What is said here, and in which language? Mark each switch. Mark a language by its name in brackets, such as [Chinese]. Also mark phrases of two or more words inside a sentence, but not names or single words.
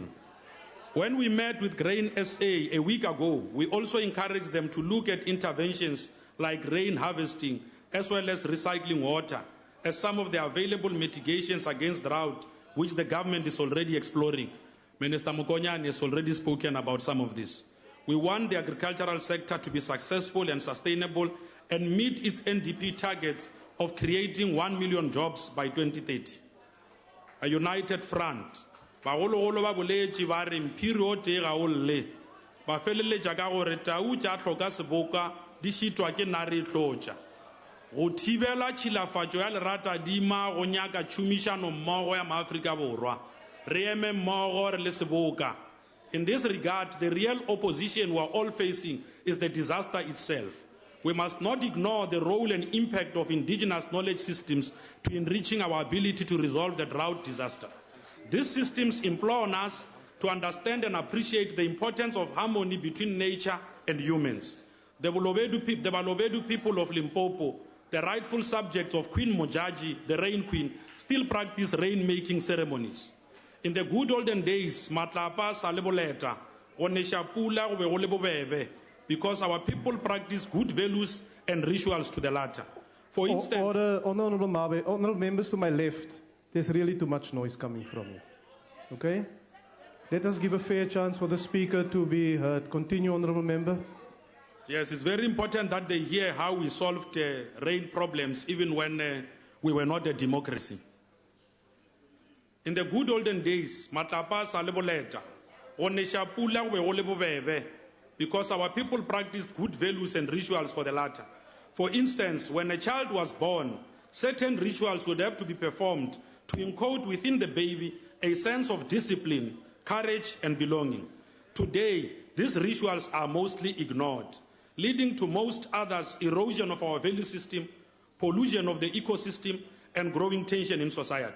[English] When we met with Grain SA a week ago, we also encouraged them to look at interventions like rain harvesting as well as recycling water as some of the available mitigations against drought, which the government is already exploring. Minister Mokonyane has already spoken about some of this. We want the agricultural sector to be successful and sustainable and meet its NDP targets of creating 1 million jobs by 2030. A united front. [Northern Sotho] Bagolo ba boletši ba re mphiri o tee ga o lle ba feleletša ka gore tau tša hloka seboka di šitwa ke nare e tlotša go thibela tšhilafatšo ya leratadima go nyaka tšhomišano mmogo ya maafrika borwa re eme mmogo re le seboka. [English] In this regard, the real opposition we are all facing is the disaster itself. We must not ignore the role and impact of indigenous knowledge systems to enriching our ability to resolve the drought disaster. These systems implore on us to understand and appreciate the importance of harmony between nature and humans. The Balobedu people of Limpopo, the rightful subjects of Queen Mojaji, the Rain Queen, still practice rain-making ceremonies. In the good olden days, [Northern Sotho] matlapa sa leboleta, onesha pula go be go le bobebe, [English] because our people practice good values and rituals to the latter. For instance... Honourable Mabe, honourable members to my left, there's really too much noise coming from you. Okay? Let us give a fair chance for the speaker to be heard. Continue, honourable member. Yes, it's very important that they hear how we solved rain problems even when we were not a democracy. In the good olden days, [Northern Sotho] matlapa sa leboleta, onesha pula go be go le bobebe, [English] because our people practiced good values and rituals for the latter. For instance, when a child was born, certain rituals would have to be performed to encode within the baby a sense of discipline, courage, and belonging. Today, these rituals are mostly ignored, leading to most others erosion of our value system, pollution of the ecosystem, and growing tension in society.